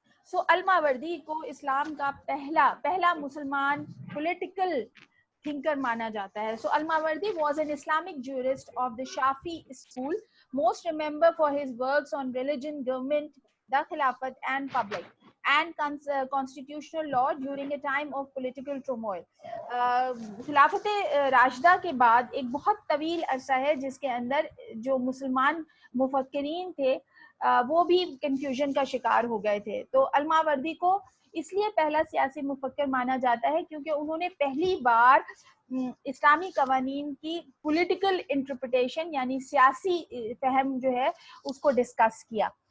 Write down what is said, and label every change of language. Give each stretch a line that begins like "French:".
Urdu: سو الماوردی کو اسلام کا پہلا مسلمان پولیٹیکل thinker مانا جاتا ہے.
English: So Al-Mawardi was an Islamic jurist of the Shafi school, most remembered for his works on religion, government, the Khilafat and public and constitutional law during a time of political turmoil.
Urdu: خلافت راشدہ کے بعد ایک بہت طویل عرصہ ہے جس کے اندر جو مسلمان مفکرین تھے وہ بھی کنفیوژن کا شکار ہو گئے تھے. تو الماوردی کو اس لیے پہلا سیاسی مفکر مانا جاتا ہے کیونکہ انہوں نے پہلی بار اسلامی قوانین کی پولیٹیکل انٹرپریٹیشن یعنی سیاسی فہم جو ہے اس کو ڈسکس کیا.